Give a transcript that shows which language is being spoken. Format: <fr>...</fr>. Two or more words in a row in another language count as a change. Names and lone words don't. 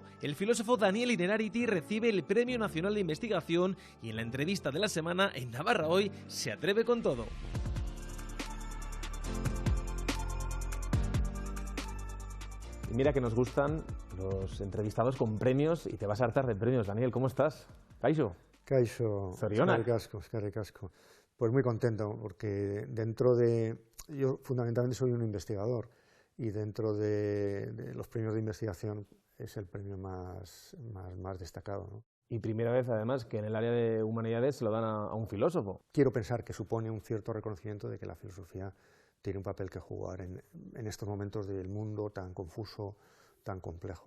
<es>El filósofo Daniel Innerarity recibe el Premio Nacional de Investigación y en la entrevista de la semana en Navarra Hoy se atreve con todo. Y mira que nos gustan los entrevistados con premios y te vas a hartar de premios. Daniel, ¿cómo estás?</es> <eu>¿Kaixo? Kaixo, eskerrik asko.</eu> <es>Pues muy contento porque yo fundamentalmente soy un investigador y dentro de los premios de investigación es el premio más destacado, ¿no? Y primera vez, además, que en el área de humanidades se lo dan a un filósofo. Quiero pensar que supone un cierto reconocimiento de que la filosofía tiene un papel que jugar en estos momentos del mundo tan confuso, tan complejo.</es>